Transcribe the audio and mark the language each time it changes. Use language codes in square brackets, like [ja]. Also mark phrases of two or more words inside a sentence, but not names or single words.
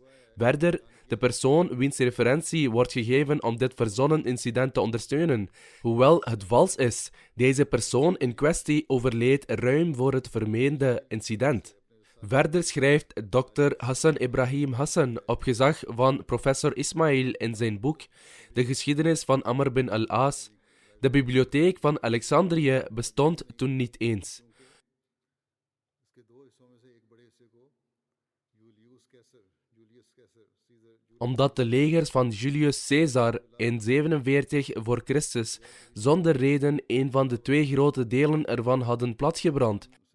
[nl] Verder, de persoon wiens referentie wordt gegeven om dit verzonnen incident te ondersteunen, hoewel het vals is, deze persoon in kwestie overleed ruim voor het vermeende incident. Verder schrijft Dr. Hassan Ibrahim Hassan op gezag van professor Ismail in zijn boek De geschiedenis van Amr bin al-As: de bibliotheek van Alexandrië bestond toen niet eens. Omdat de legers van Julius Caesar in 47 voor Christus zonder reden een van de 2 grote delen ervan hadden platgebrand.